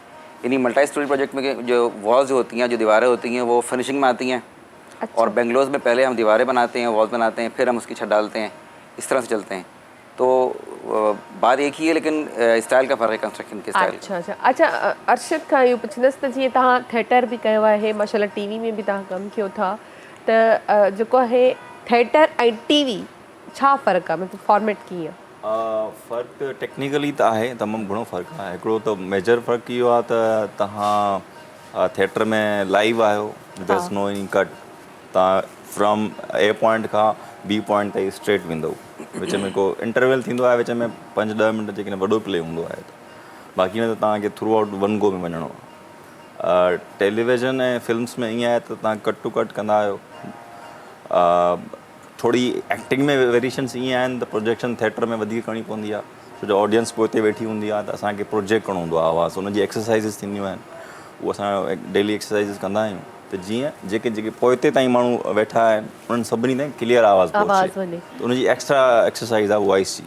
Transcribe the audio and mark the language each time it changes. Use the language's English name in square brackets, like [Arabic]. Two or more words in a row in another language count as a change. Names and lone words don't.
[Hindi] यानी [English] multi story project [Hindi] में जो वॉल्स होती हैं, जो दीवारें होती हैं वो फिनिशिंग में आती हैं। अच्छा। और बेंगलोर में पहले हम दीवारें बनाते हैं, वॉल्स बनाते हैं, फिर हम उसकी छत डालते हैं, इस तरह से चलते हैं। तो बात एक ही है लेकिन स्टाइल का फ़र्क है, कंस्ट्रक्शन के स्टाइल। [Sindhi] अच्छा अर्शद खां इहो पुछंदसि त जीअं तव्हां थिएटर बि कयो आहे, माशाल्लाह टीवी में बि तव्हां कमु कयो था, त जेको आहे थिएटर ऐं टीवी छा फ़र्क़ु आहे, मतिलबु फॉर्मेट कीअं? फ़र्क़ु टेक्निकली त आहे, तमामु घणो फ़र्क़ु आहे। हिकिड़ो त मेजर फ़र्क़ु इहो आहे त तव्हां थिएटर में लाइव आहियो, [English] there is no any cut, तव्हां from A point खां B point ताईं स्ट्रेट वेंदो, [Sindhi] विच में को इंटरवल थींदो आहे, विच में 5-10 मिंट जेकॾहिं वॾो प्ले हूंदो आहे त बाक़ी न त तव्हांखे [English] throughout one go [Sindhi] में वञिणो आहे। टेलीविज़न ऐं फिल्म्स में ईअं आहे त तव्हां [English] cut to cut [Sindhi] कंदा आहियो। थोरी एक्टिंग में वेरिएशन्स ईअं आहिनि त प्रोजेक्शन थिएटर में वधीक करणी पवंदी आहे, छो जो ऑडियंस पोइ हिते वेठी हूंदी आहे त असांखे प्रोजेक्ट करिणो हूंदो आहे आवाज़, हुनजी एक्सरसाइज़िस थींदियूं आहिनि, उहो असां [English] daily exercises [Sindhi] कंदा आहियूं त जीअं जेके पोइ हिते ताईं माण्हू वेठा आहिनि उन्हनि सभिनी ताईं क्लियर आवाज़ पहुचे, त उनजी [English] extra exercise [Sindhi] आहे वॉइस जी।